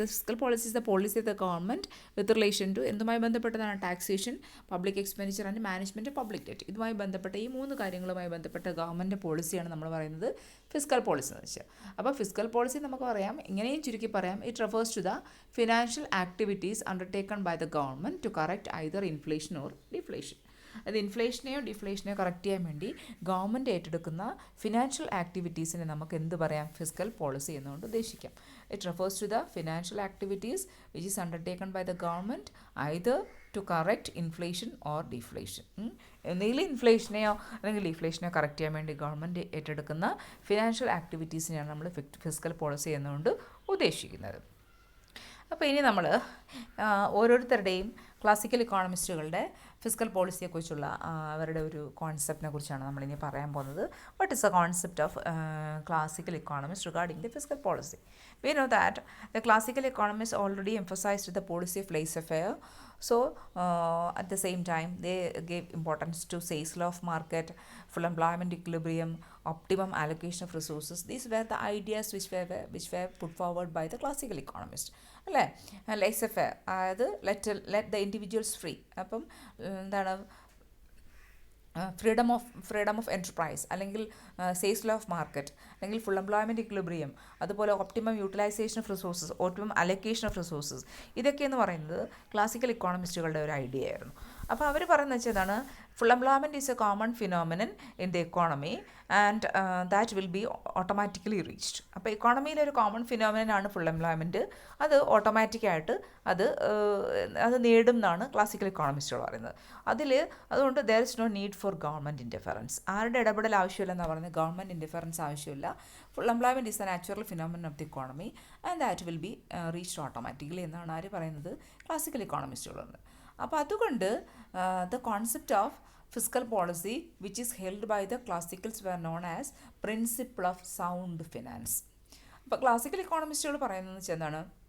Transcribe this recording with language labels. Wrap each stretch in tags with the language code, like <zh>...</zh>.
<en>The fiscal policy is the policy of the government with relation to</en> <ml>എന്തുമായി ബന്ധപ്പെട്ടതാണ്?</ml> <en>Taxation, public expenditure and management of public debt.</en> <ml>ഇതുമായി ബന്ധപ്പെട്ട ഈ 3 കാര്യങ്ങളുമായി ബന്ധപ്പെട്ട government പോളിസിയാണ് നമ്മൾ പറയുന്നത് ഫിസ്ക്കൽ പോളിസി എന്ന് വെച്ചാൽ. അപ്പോൾ ഫിസ്ക്കൽ പോളിസി നമുക്ക് പറയാം, ഇങ്ങനെയും ചുരുക്കി പറയാം,</ml> <en>It refers to the financial activities undertaken by the government to correct either inflation or deflation.</en> <ml>അത് ഇൻഫ്ലേഷനെയോ ഡിഫ്ലേഷനെയോ കറക്റ്റ് ചെയ്യാൻ വേണ്ടി ഗവൺമെൻറ് ഏറ്റെടുക്കുന്ന ഫിനാൻഷ്യൽ ആക്ടിവിറ്റീസിനെ നമുക്ക് എന്ത് പറയാം? ഫിസ്ക്കൽ പോളിസി എന്നുകൊണ്ട് ഉദ്ദേശിക്കാം.</ml> <en>It refers to the financial activities which is undertaken by the government either to correct inflation or deflation.</en> <ml>എന്തെങ്കിലും ഇൻഫ്ലേഷനെയോ അല്ലെങ്കിൽ ഡിഫ്ലേഷനെയോ കറക്റ്റ് ചെയ്യാൻ വേണ്ടി ഗവൺമെൻറ് ഏറ്റെടുക്കുന്ന ഫിനാൻഷ്യൽ ആക്ടിവിറ്റീസിനെയാണ് നമ്മൾ ഫിസ്ക്കൽ പോളിസി എന്നുകൊണ്ട് ഉദ്ദേശിക്കുന്നത്. അപ്പോൾ ഇനി നമ്മൾ ഓരോരുത്തരുടെയും ക്ലാസിക്കൽ ഇക്കോണമിസ്റ്റുകളുടെ ഫിസ്ക്കൽ പോളിസിയെക്കുറിച്ചുള്ള അവരുടെ ഒരു കോൺസെപ്റ്റിനെ കുറിച്ചാണ് നമ്മളിനി പറയാൻ പോകുന്നത്.</ml> <en>What is the concept of classical economist regarding the fiscal policy? We know that the classical economists already emphasized the policy of laissez-faire. So at the same time they gave importance to Say's law of market, full employment equilibrium, optimum allocation of resources. These were the ideas which were put forward by the classical economists.</en> <ml>അല്ലേ?</ml> <en>laissez-faire,</en> <ml>അതായത്</ml> <en>let the individuals free.</en> <ml>അപ്പം എന്താണ്?</ml> <en>Freedom of enterprise, അല്ലെങ്കിൽ Say's law of market, അല്ലെങ്കിൽ full employment equilibrium, അതുപോലെ optimum utilization of resources, optimum allocation of resources.</en> <ml>ഇതൊക്കെയെന്ന് പറയുന്നത് classical ഇക്കോണമിസ്റ്റുകളുടെ ഒരു idea ആയിരുന്നു. അപ്പോൾ അവർ പറയുന്നത് വെച്ചതാണ്,</ml> <en>Full employment is a common phenomenon in the economy and that will be automatically reached.</en> <ml>അപ്പോൾ എക്കോണമിയിലെ ഒരു കോമൺ ഫിനോമിനനാണ് ഫുൾ എംപ്ലോയ്മെൻറ്റ്. അത് ഓട്ടോമാറ്റിക്കായിട്ട് അത് നേടും എന്നാണ് ക്ലാസിക്കൽ ഇക്കോണമിസ്റ്റുകൾ പറയുന്നത്. അതുകൊണ്ട്</ml> <en>There is no need for government interference.</en> <ml>ആരുടെ ഇടപെടൽ ആവശ്യമില്ലെന്നാണ് പറയുന്നത്. ഗവൺമെൻറ് ഇൻ്റർഫറൻസ് ആവശ്യമില്ല.</ml> <en>full employment is a natural phenomenon of the economy and that will be reached automatically</en> <ml>എന്നാണ് ആര് പറയുന്നത്? ക്ലാസിക്കൽ ഇക്കോണമിസ്റ്റുകൾ പറയുന്നത്. അപ്പോൾ അതുകൊണ്ട്</ml> <en>the concept of fiscal policy which is held by the classicals were known as principle of sound finance.</en> <ml>അപ്പോൾ classical ഇക്കോണമിസ്റ്റുകൾ പറയുന്നത് വെച്ചാൽ എന്താണ്?</ml>